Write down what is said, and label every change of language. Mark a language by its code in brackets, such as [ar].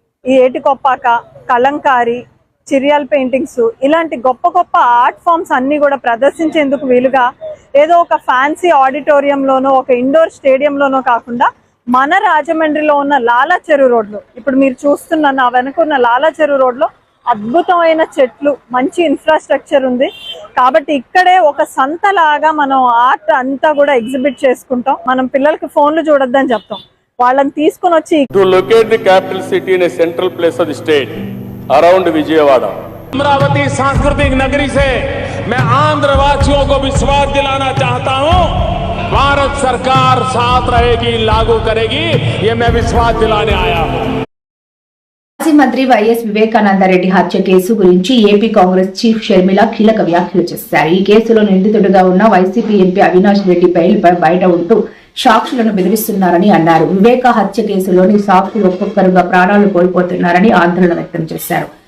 [te] ఈ ఏటికొప్పాక, కలంకారి, చిరియాల్ పెయింటింగ్స్, ఇలాంటి గొప్ప గొప్ప ఆర్ట్ ఫామ్స్ అన్ని కూడా ప్రదర్శించేందుకు వీలుగా ఏదో ఒక ఫ్యాన్సీ ఆడిటోరియంలోనో ఒక ఇండోర్ స్టేడియంలోనో కాకుండా మన రాజమండ్రిలో ఉన్న లాలా చెరువు రోడ్లో, ఇప్పుడు మీరు చూస్తున్న నా వెనుకున్న లాలా చెరువు రోడ్లో అద్భుతమైన చెట్లు, మంచి ఇన్ఫ్రాస్ట్రక్చర్ ఉంది. కాబట్టి ఇక్కడే ఒక సంతలాగా మనం ఆర్ట్ అంతా కూడా ఎగ్జిబిట్ చేసుకుంటాం. మనం పిల్లలకి ఫోన్లు చూడొద్దని చెప్తాం, వాళ్ళని తీసుకుని వచ్చి [en] To locate the capital city in a central place of the state around Vijayawada. [hi] Amravati सांस्कृतिक नगरी से मैं आंध्र वासियों को विश्वास दिलाना चाहता हूं, भारत सरकार साथ रहेगी, लागू करेगी, ये मैं विश्वास दिलाने आया हूं। [te] మాజీ మంత్రి వైఎస్ వివేకానందరెడ్డి హత్య కేసు గురించి ఏపీ కాంగ్రెస్ చీఫ్ షర్మిల కీలక వ్యాఖ్యలు చేశారు. ఈ కేసులో నిందితుడిగా ఉన్న వైసీపీ ఎంపీ అవినాష్ రెడ్డి బెయిల్పై బయట ఉంటూ సాక్షులను బెదిరిస్తున్నారని అన్నారు. వివేక హత్య కేసులోని సాక్షులు ఒక్కొక్కరుగా ప్రాణాలు కోల్పోతున్నారని ఆందోళన వ్యక్తం చేశారు.